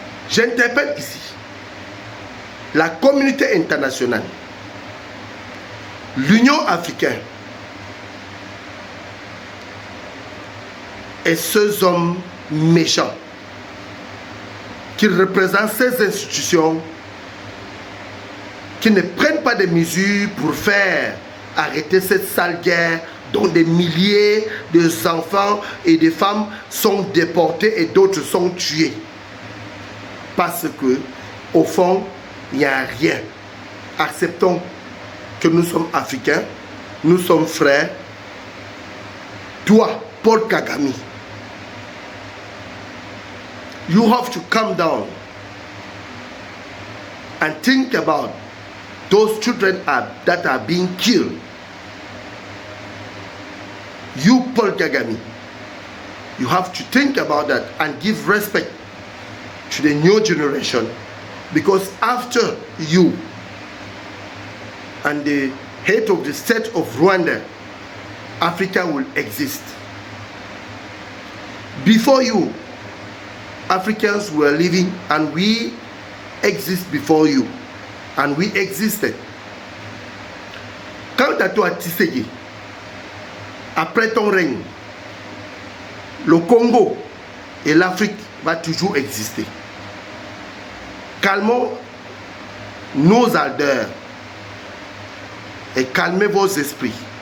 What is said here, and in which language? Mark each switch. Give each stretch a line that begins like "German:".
French: J'interpelle ici la communauté internationale, l'Union africaine et ces hommes méchants qui représentent ces institutions qui ne prennent pas de mesures pour faire arrêter cette sale guerre dont des milliers d'enfants et de femmes sont déportés et d'autres sont tués. Parce que, au fond, il n'y a rien. Acceptons que nous sommes Africains, nous sommes frères. Toi,
English: Paul Kagame, you have to come down and think about those children that are being killed. You, Paul Kagame, you have to think about that and give respect to the new generation, because after you and the head of the state of Rwanda, Africa will exist. Before you, Africans were living and we exist before you, and we existed.
French: Quant à toi, Tshisekedi, après ton règne, le Congo et l'Afrique va toujours exister. Calmons nos ardeurs et calmez vos esprits.